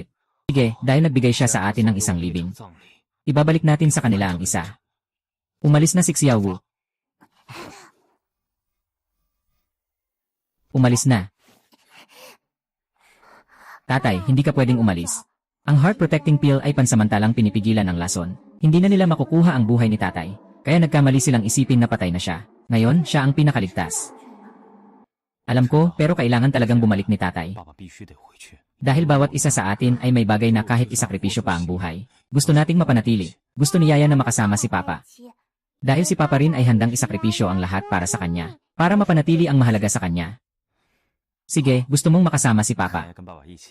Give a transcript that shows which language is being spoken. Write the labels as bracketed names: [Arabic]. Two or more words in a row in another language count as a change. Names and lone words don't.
[Filipino] Sige, dahil nagbigay siya sa atin ng isang libing. [Chinese] 葬礼 [Filipino] Ibabalik natin sa kanila ang isa. Umalis na si Xiaowu. Umalis na. Tatay, hindi ka pwedeng umalis. Ang [English] heart protecting pill [Filipino] ay pansamantalang pinipigilan ang lason. Hindi na nila makukuha ang buhay ni tatay. Kaya nagkamali silang isipin na patay na siya. Ngayon, siya ang pinakaligtas. Alam ko, pero kailangan talagang bumalik ni tatay. [Chinese] 爸爸必须得回去。 [Filipino] Dahil bawat isa sa atin ay may bagay na kahit isakripisyo pa ang buhay. Gusto nating mapanatili. Gusto ni Yaya na makasama si Papa. Dahil si Papa rin ay handang isakripisyo ang lahat para sa kanya. Para mapanatili ang mahalaga sa kanya. Sige, gusto mong makasama si [Chinese] 还 [Filipino] Papa. [Chinese] 跟爸爸一起。